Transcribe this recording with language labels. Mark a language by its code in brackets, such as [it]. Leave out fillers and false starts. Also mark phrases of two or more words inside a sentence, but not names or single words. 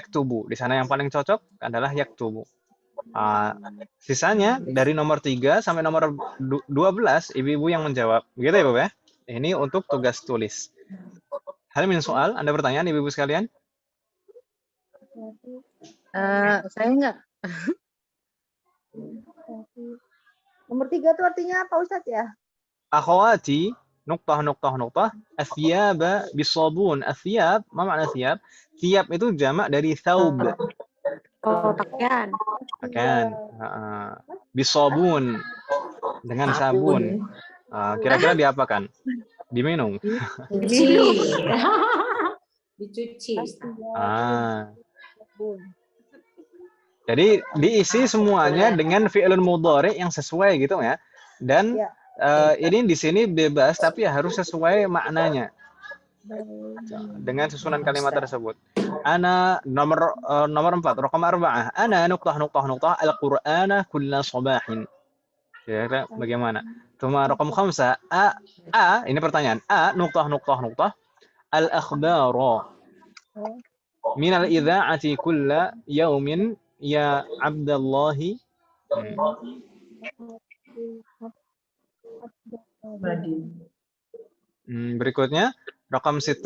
[id] Di sana yang paling cocok adalah yaktubu. Sisanya dari nomor 3 sampai nomor 12 ibu-ibu yang menjawab. Begitu ya, Bapak ya? Ini untuk tugas tulis. [ar] هل من سؤال, [id] Anda bertanya ibu-ibu sekalian? Saya enggak. Nomor 3 itu artinya apa Ustadz ya? [ar] أخواتي نقطة الثياب بصابون. [id] Athiyab, apa makna athiyab? Thiyab itu jamak dari thawb. Oh, pakaian. Bisabun, dengan sabun. Kira-kira diapakan? Diminum. Dicuci. Jadi diisi semuanya dengan [ar] فعل مضارع [id] yang sesuai gitu ya. Dan ini di sini bebas tapi harus sesuai maknanya. Dengan susunan kalimat tersebut. Ana nomor 4, raqam 4. [ar] أنا نقطة القرآن كل صباح. [id] Kira-kira bagaimana? [ar] ثم رقم [id] 5. Ini pertanyaan. Nuqtah. [ar] الأخبار من الإذاعة كل يوم يا عبد الله. [id] Berikutnya raqam 6.